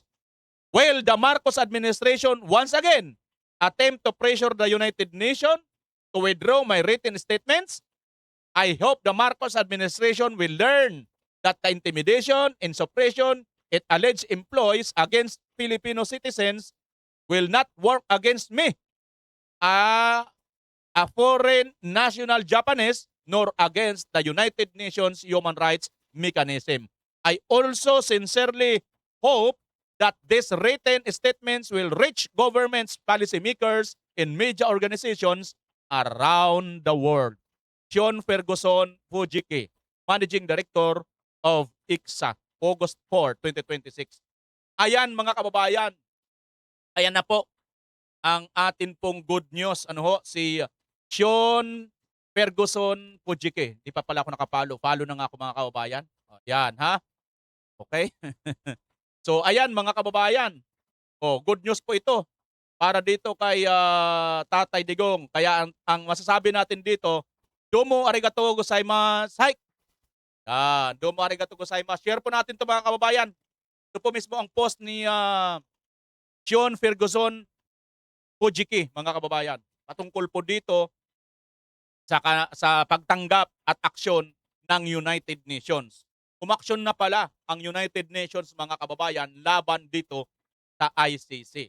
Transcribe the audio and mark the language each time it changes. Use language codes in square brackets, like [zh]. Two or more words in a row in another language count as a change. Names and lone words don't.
[en] While the Marcos administration once again attempt to pressure the United Nations to withdraw my written statements, I hope the Marcos administration will learn that the intimidation and suppression it alleged employs against Filipino citizens will not work against me, a foreign national Japanese, nor against the United Nations Human Rights Mechanism. I also sincerely hope that these written statements will reach governments, policymakers, and media organizations around the world. Sean Ferguson Fujiki, Managing Director of ICSA, August 4, 2026. [tl] Ayan mga kababayan, ayan na po ang atin pong [en] good news. [tl] Si Sean Ferguson Fujiki. Di pa pala ako nakapalo. Follow na nga ako mga kababayan. Yan ha. Okay? So ayan mga kababayan. [en] Good news [tl] po ito para dito kay Tatay Digong. Kaya ang masasabi natin dito, [ja] どうもありがとうございます. どうもありがとうございます. [tl] Share po natin ito mga kababayan. Ito po mismo ang post ni Sean Ferguson Fujiki mga kababayan. Patungkol po dito sa pagtanggap at aksyon ng United Nations. Umaksyon na pala ang United Nations mga kababayan laban dito sa ICC.